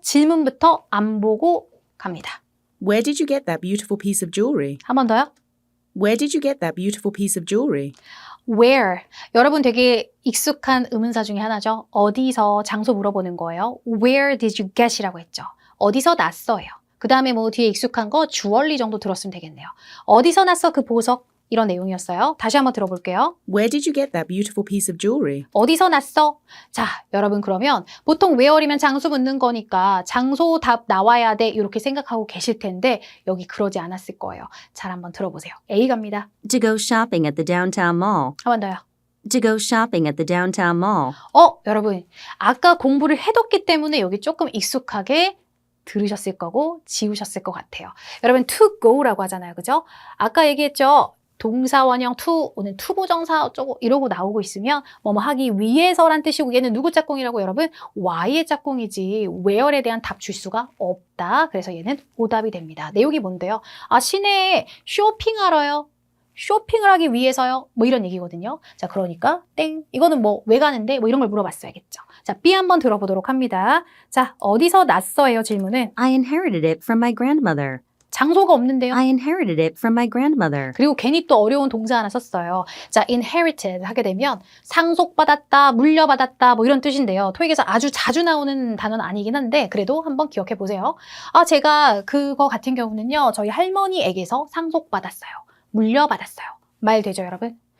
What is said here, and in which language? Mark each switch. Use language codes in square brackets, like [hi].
[ko] 질문부터 안 보고 갑니다. [en] Where did you get that beautiful piece of jewelry? [ko] 한 번 더요. [en] Where did you get that beautiful piece of jewelry? Where. [ko] 여러분 되게 익숙한 의문사 중에 하나죠. 어디서 장소 물어보는 거예요. [en] Where did you get [ko] 이라고 했죠. 어디서 났어요. 그 다음에 뒤에 익숙한 거 주얼리 정도 들었으면 되겠네요. 어디서 났어 그 보석? 이런 내용이었어요. 다시 한번 들어볼게요. [en] Where did you get that beautiful piece of jewelry? [ko] 어디서 났어? 자, 여러분 그러면 보통 where이면 장소 묻는 거니까 장소 답 나와야 돼 이렇게 생각하고 계실 텐데 여기 그러지 않았을 거예요. 잘 한번 들어보세요. A 갑니다. [en] To go shopping at the downtown mall. [ko] 한 번 더요. [en] To go shopping at the downtown mall. [ko] 여러분 아까 공부를 해뒀기 때문에 여기 조금 익숙하게 들으셨을 거고 지우셨을 것 같아요. 여러분 to go라고 하잖아요. 그죠? 아까 얘기했죠. 동사 원형 to, 오늘 투부정사 어쩌고 이러고 나오고 있으면 뭐뭐 하기 위해서란 뜻이고 얘는 누구 짝꿍이라고 여러분? Y의 짝꿍이지 where에 대한 답 줄 수가 없다. 그래서 얘는 오답이 됩니다. 내용이 뭔데요? 시내에 쇼핑하러요. 쇼핑을 하기 위해서요. 뭐 이런 얘기거든요. 자, 그러니까 땡. 이거는 뭐 왜 가는데? 뭐 이런 걸 물어봤어야겠죠. 자, B 한번 들어보도록 합니다. 자, 어디서 났어예요? 질문은. [en] I inherited it from my grandmother. [ko] 장소가 없는데요. [en] I inherited it from my grandmother. [ko] 그리고 괜히 또 어려운 동사 하나 썼어요. 자, inherited 하게 되면 상속받았다, 물려받았다 뭐 이런 뜻인데요. 토익에서 아주 자주 나오는 단어는 아니긴 한데 그래도 한번 기억해 보세요. 제가 그거 같은 경우는요. 저희 할머니에게서 상속받았어요. 물려받았어요. 말 되죠, 여러분?